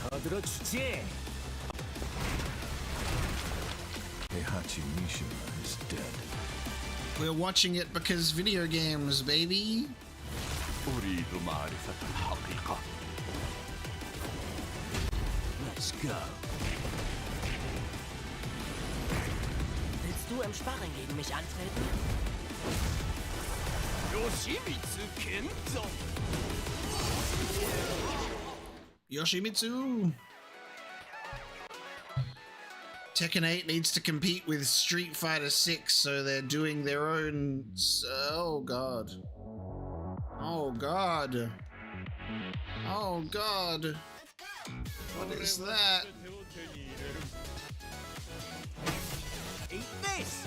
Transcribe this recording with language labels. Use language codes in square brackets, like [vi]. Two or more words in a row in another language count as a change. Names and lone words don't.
[en] Heihachi Mishima is dead. We're watching it because video games, baby. [ar] أريد معرفة الحقيقة. [en] Let's go. [de] Willst du im Sparring gegen mich antreten? Yoshimitsu Kento. Yoshimitsu. [en] Tekken 8 needs to compete with Street Fighter 6, so they're doing their own... Oh, God. Oh, God. Oh, God. What is that? Eat this!